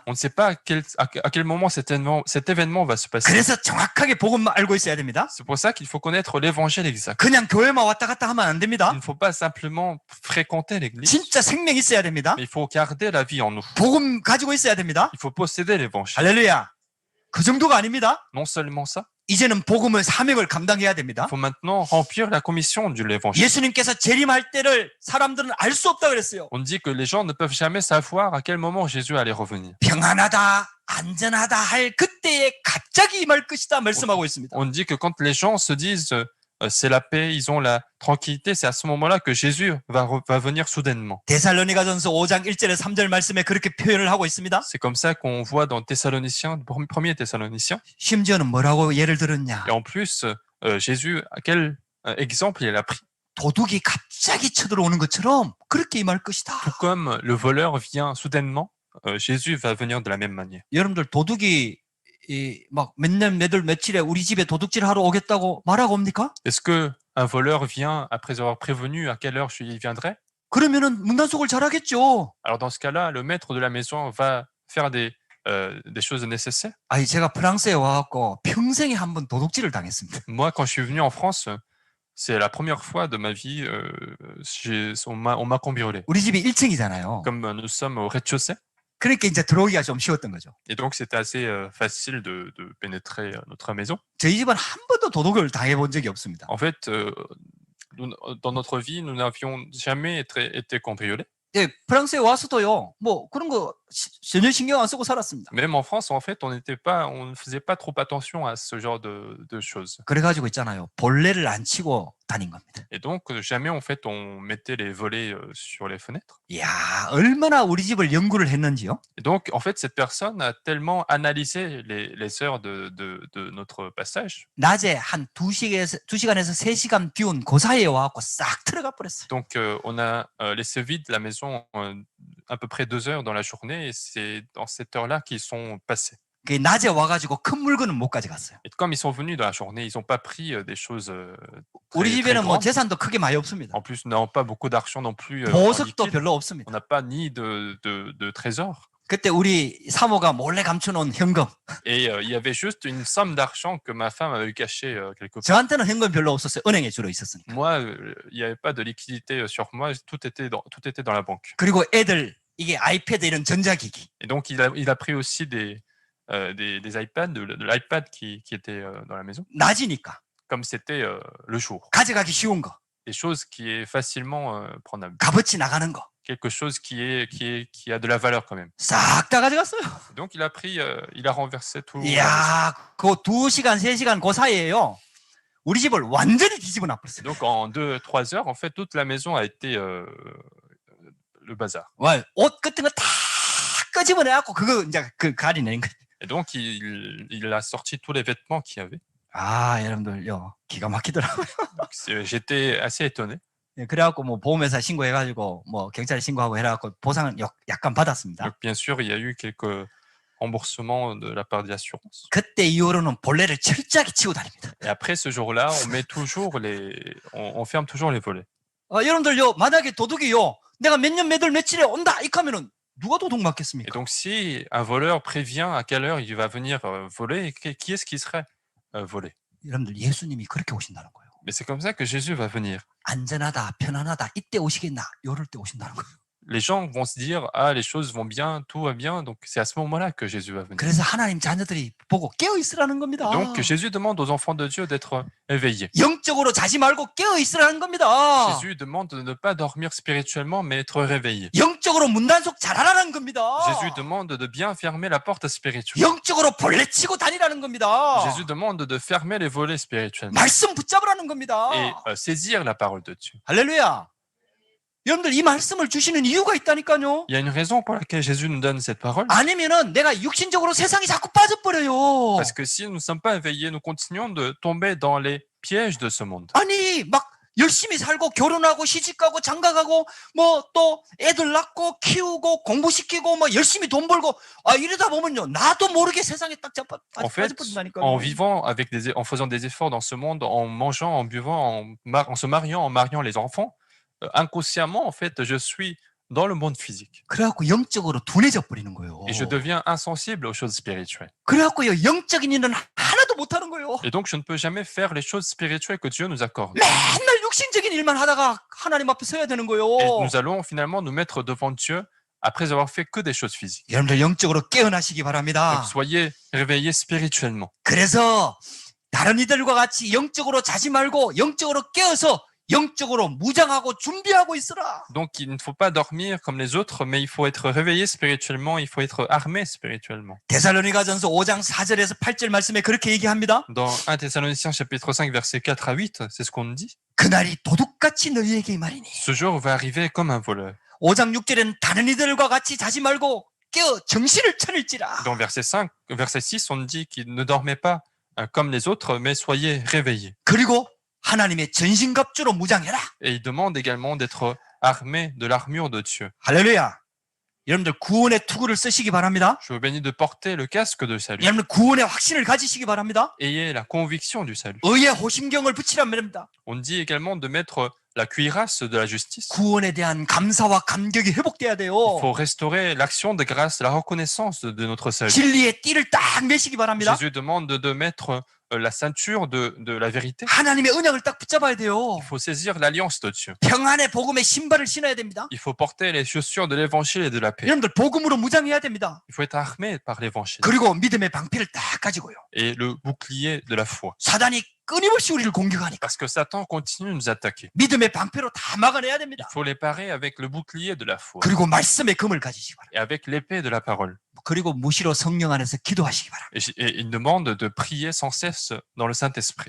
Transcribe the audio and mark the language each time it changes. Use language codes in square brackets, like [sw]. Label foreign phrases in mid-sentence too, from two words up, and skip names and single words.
[fr] On ne sait pas à quel moment cet événement va se passer. [ko] 그래서 정확하게 복음만 알고 있어야 됩니다. [fr] C'est pour ça qu'il faut connaître l'évangile exact. [ko] 그냥 교회만 왔다 갔다 하면 안 [fr] Il [ko] 됩니다. [fr] ne faut pas simplement fréquenter l'église, [ko] 진짜 생명 있어야 됩니다. [fr] mais il faut garder la vie en nous. [ko] 복음 가지고 있어야 됩니다. [fr] Il faut posséder l'évangile. [ko] 할렐루야. 그 정도가 아닙니다. [fr] Non seulement ça, [ko] 이제는 복음을 사명을 감당해야 됩니다. [fr] il faut maintenant remplir la commission de l'évangile. [ko] 예수님께서 재림할 때를 사람들은 알 수 없다 그랬어요. [fr] On dit que les gens ne peuvent jamais savoir à quel moment Jésus allait revenir. [ko] 평안하다, 안전하다 할 그때에 갑자기 임할 것이다 말씀하고 있습니다. [fr] On dit que quand les gens se disent c'est la paix, ils ont la tranquillité, c'est à ce moment-là que Jésus va venir soudainement. [ko] 데살로니가전서 5장 1절에 3절 말씀에 그렇게 표현을 하고 있습니다. [fr] C'est comme ça qu'on voit dans Thessaloniciens, 1er Thessaloniciens. [ko] 심지어는 뭐라고 예를 들었냐? [fr] Et en plus, Jésus, quel exemple il a pris? [ko] 도둑이 갑자기 쳐들어오는 것처럼 그렇게 임할 것이다. [fr] Tout comme le voleur vient soudainement, Jésus va venir de la même manière. [ko] 여러분들 도둑이 막 몇 년, 몇 월, 며칠에 우리 집에 도둑질 하러 오겠다고 말하고 옵니까? [fr] Est-ce que un voleur vient après avoir prévenu à quelle heure il viendrait? [ko] 그러면은 문단속을 잘하겠죠. [fr] Alors dans ce cas-là, le maître de la maison va faire des choses nécessaires. [ko] 아니 제가 프랑스에 와갖고 평생에 한 번 도둑질을 당했습니다. [fr] Moi, quand je suis venu en France, C'est la première fois de ma vie, on m'a cambriolé. [ko] 우리 집이 1층이잖아요. [fr] Comme nous sommes au rez-de-chaussée, [ko] 그러니까 이제 들어오기가 좀 쉬웠던 거죠. [fr] et donc c'était assez facile de pénétrer notre maison. [ko] 저희 집은 한 번도 도둑을 당해본 적이 없습니다. [fr] En fait, dans notre vie, nous n'avions jamais été cambriolés. [ko] 예, 프랑스에 와서도요, 뭐 그런 거 전혀 신경 안 쓰고 살았습니다. Même en France, en fait, on ne faisait pas trop attention à ce genre de choses. 그래가지고 있잖아요. 벌레를 안 치고 다닌 겁니다. [fr] Et donc, jamais, en fait, on mettait les volets sur les fenêtres. [ko] 이야, 얼마나 우리 집을 연구를 했는지요. [fr] Et donc, en fait, cette personne a tellement analysé les heures de notre passage. [ko] 낮에 한 2시간에서 3시간 비운 그 사이에 와갖고 싹 들어가 버렸어요. [fr] Donc, on a laissé vide la maison à peu près 2 heures dans la journée, et c'est dans cette heure-là qu'ils sont passés. [ko] 그 낮에 와가지고 큰 물건은 못 가져갔어요. [fr] Et comme ils sont venus dans la journée, ils n'ont pas pris des choses [ko] 우리 [fr] très, très [ko] 집에는 뭐 [fr] grandes. [ko] 재산도 크게 많이 없습니다. [fr] En plus, nous n'avons pas beaucoup d'argent non plus en [ko] 보석도 [fr] liquide. [ko] 별로 [fr] On [ko] 없습니다. [fr] n'a pas ni de trésor. [ko] 그때 우리 사모가 몰래 감춰놓은 현금. [fr] Et il y avait juste une somme d'argent que ma femme avait caché quelque part. [ko] 저한테는 현금 별로 없었어요. 은행에 주로 있었으니까. [fr] Moi, il n'y avait pas de liquidité sur moi, tout était dans la banque. [ko] 그리고 애들 이게 아이패드 이런 전자기기. [fr] Et donc, il a pris aussi des iPads, de l'iPad qui était dans la maison, [ko] 낮이니까 [fr] comme c'était le jour. [ko] 가져가기 쉬운 거, [fr] Des choses qui est facilement prenable. [ko] 값어치 나가는 거, [fr] Quelque chose qui a de la valeur quand même. [ko] 싹 다 가져갔어요. [fr] Donc, il a renversé tout. [ko] 이야, 그 2시간, 3시간 그 사이에요. 우리 집을 완전히 뒤집어 놔버렸어요. [fr] Donc, en 2-3 heures, en fait, toute la maison a été le bazar. [ko] 옷 같은 거 다 끄집어내갖고 그거 이제 그 가리내는 거예요. [fr] Et donc, il a sorti tous les vêtements qu'il y avait. [ko] 아, 여러분들요, 기가 막히더라고요. [fr] Donc, j'étais assez étonné. [ko] 예, 그래갖고 뭐 보험회사 신고해가지고 뭐 경찰에 신고하고 해갖고 보상은 약간 받았습니다. [fr] Donc, bien sûr, il y a eu quelques remboursements de la part des assurances. [ko] 그때 이후로는 벌레를 철저하게 치고 다닙니다. [fr] Et après ce jour-là, on ferme toujours les volets. [ko] 여러분들요, 만약에 도둑이요, 내가 몇 년 몇 월 며칠에 온다 이렇게 하면은 누가 도둑 [fr] Et [ko] 맞겠습니까? [fr] donc, si un voleur prévient à quelle heure il va venir voler, qui est-ce qui serait volé? [ko] 여러분들 예수님이 그렇게 오신다는 거예요. [fr] Mais c'est comme ça que Jésus va venir. [ko] 안전하다, 편안하다, 이때 오시겠나, 이럴 때 오신다는 거예요. [fr] Les gens vont se dire, ah, les choses vont bien, tout va bien. Donc, c'est à ce moment-là que Jésus va venir. [ko] 그래서 하나님 자녀들이 보고 깨어 있으라는 겁니다. [fr] Donc, Jésus demande aux enfants de Dieu d'être éveillés. [ko] 영적으로 자지 말고 깨어 있으라는 겁니다. [fr] Jésus demande de ne pas dormir spirituellement, mais être réveillé. [ko] 영적으로 문단속 잘하라는 겁니다. [fr] Jésus demande de bien fermer la porte spirituelle. [ko] 영적으로 벌레치고 다니라는 겁니다. [fr] Jésus demande de fermer les volets spirituellement [ko] 말씀 붙잡으라는 겁니다. [fr] et saisir la parole de Dieu. [ko] 할렐루야. 여러분들 이 말씀을 주시는 이유가 있다니까요. [fr] Il y a une raison pour laquelle Jésus nous donne cette parole. [ko] 아니면은 내가 육신적으로 세상에 자꾸 빠져버려요. [fr] Parce que si nous ne sommes pas éveillés, nous continuons de tomber dans les pièges de ce monde. [ko] 아니 막 열심히 살고 결혼하고 시집가고 장가가고 뭐 또 애들 낳고 키우고 공부시키고 뭐 열심히 돈 벌고 이러다 보면요 나도 모르게 세상에 딱 [fr] En fait, [ko] 빠져버린다니까요. [fr] en vivant en faisant des efforts dans ce monde, en mangeant, en buvant, en se mariant, en mariant les enfants, inconsciemment, en fait, je suis dans le monde physique. [ko] 그래갖고 영적으로 둔해져 버리는 거예요. [fr] Et je deviens insensible aux choses spirituelles. [ko] 그래갖고요 영적인 일은 하나도 못하는 거예요. [fr] Et donc, je ne peux jamais faire les choses spirituelles que Dieu nous accorde. [ko] 맨날 육신적인 일만 하다가 하나님 앞에 서야 되는 거예요. [fr] Et nous allons finalement nous mettre devant Dieu après avoir fait que des choses physiques. [ko] 여러분들 영적으로 깨어나시기 [fr] Donc, [ko] 바랍니다. [fr] soyez réveillés spirituellement. [ko] 그래서 다른 이들과 같이 영적으로 자지 말고 영적으로 깨어서 영적으로 무장하고 준비하고 있으라. [fr] Donc, il ne faut pas dormir comme les autres, mais il faut être réveillé spirituellement, il faut être armé spirituellement. [ko] 데살로니가전서 5장 4절에서 8절 말씀에 그렇게 얘기합니다. [fr] Dans 1 Thessaloniciens chapitre 5 versets 4 à 8, c'est ce qu'on nous dit. [ko] 그날이 도둑같이 너희에게 말이니. [fr] Ce jour va arriver comme un voleur. [ko] 5장 6절에는 다른 이들과 같이 자지 말고 깨어 정신을 차릴지라. [fr] Dans verset 6, on nous dit qu'il ne dormait pas comme les autres, mais soyez réveillés. [ko] 그리고 하나님의 전신갑주로 무장해라. [fr] Et il demande également d'être armé de l'armure de Dieu. [ko] 할렐루야. 여러분들 구원의 투구를 쓰시기 바랍니다. [fr] Je vous bénis de porter le casque de salut. [ko] 여러분들 구원의 확신을 가지시기 바랍니다. [fr] Ayez la conviction du salut. [ko] 의의 호심경을 붙이란 말입니다. [fr] On dit également de mettre la cuirasse de la justice. [ko] 구원에 대한 감사와 감격이 회복돼야 돼요. [fr] Il faut restaurer l'action de grâce, la reconnaissance de notre salut. [ko] 진리의 띠를 딱 매시기 바랍니다. [fr] Jésus demande de mettre la ceinture de la vérité. [ko] 하나님의 언약을 딱 붙잡아야 돼요. [fr] Il faut saisir l'alliance de Dieu. [ko] 평안의 복음의 신발을 신어야 됩니다. [fr] Il faut porter les chaussures de l'évangile et de la paix. [ko] 여러분들 복음으로 무장해야 됩니다. [fr] Il faut être armé par l'évangile. [ko] 그리고 믿음의 방패를 딱 가지고요. [fr] Et le bouclier de la foi. [ko] 사단이 끊임없이 우리를 공격하니까 [fr] Parce que Satan continue de nous attaquer. [ko] 믿음의 방패로 다 막아내야 [fr] Il [ko] 됩니다. [fr] faut les parer avec le bouclier de la foi. [ko] 그리고 말씀의 금을 가지시기 바랍니다. [fr] Et avec l'épée de la parole. [ko] 그리고 무시로 성령 안에서 기도하시기 바랍니다. [fr] Et il demande de prier sans cesse dans le Saint-Esprit.